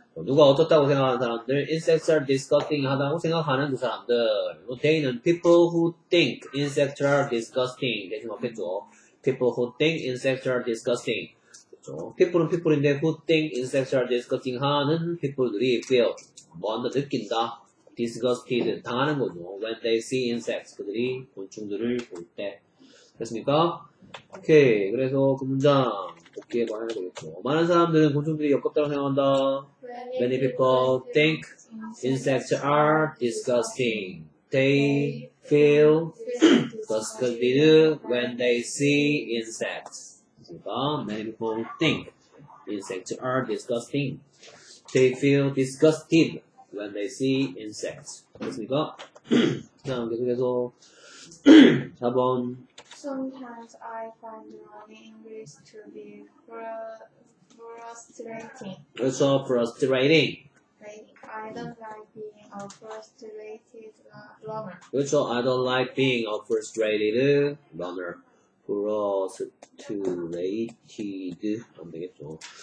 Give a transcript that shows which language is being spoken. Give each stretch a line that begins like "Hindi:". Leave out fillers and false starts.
Korean: 누가 어떻다고 생각하는 사람들,
English: insects are disgusting
Korean: 하다고 생각하는 그 사람들.
English: they는 people who think insects are disgusting
Korean: 대신 없겠죠.
English: people who think insects are disgusting.
Korean: 그렇죠.
English: people은 people인데 who think insects are disgusting 하는 people들이 feel
Korean: 뭐한다 느낀다. disgusted 당하는 거죠.
English: when they see insects
Korean: 그들이 곤충들을 볼 때. 됐습니까? 오케이. 그래서 그 문장 복귀해 봐야 되겠죠. 많은 사람들은 곤충들이 역겹다고 생각한다.
English: Many people think insects are disgusting. They feel disgusted when they see insects. 그러니까 many people think insects are disgusting. They feel disgusted when they see insects.
Korean: 됐습니까? 자, 계속해서 4번.
English: Sometimes I find learning English to be frustrating.
Korean: 그렇죠. frustrating.
English: I don't like being a frustrated learner.
Korean: 그렇죠.
English: I don't like being a frustrated learner.
Korean: frustrated 하면 되겠죠.